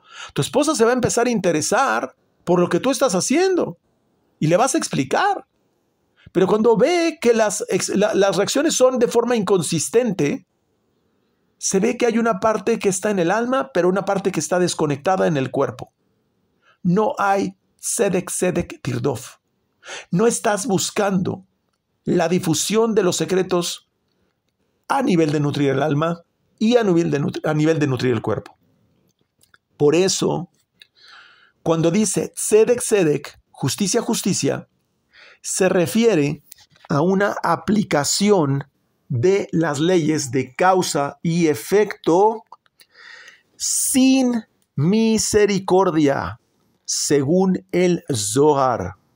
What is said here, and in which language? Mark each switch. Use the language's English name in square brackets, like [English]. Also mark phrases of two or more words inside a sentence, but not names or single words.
[Spanish] Tu esposa se va a empezar a interesar por lo que tú estás haciendo y le vas a explicar. Pero cuando ve que las reacciones son de forma inconsistente, se ve que hay una parte que está en el alma, pero una parte que está desconectada en el cuerpo. No hay [Hebrew] צדק, צדק תרדוף. [Spanish] No estás buscando la difusión de los secretos a nivel de nutrir el alma y a nivel de nutrir el cuerpo. Por eso, cuando dice [Hebrew] צדק, צדק, [Spanish] justicia, justicia, se refiere a una aplicación de las leyes de causa y efecto sin misericordia, según el Zohar.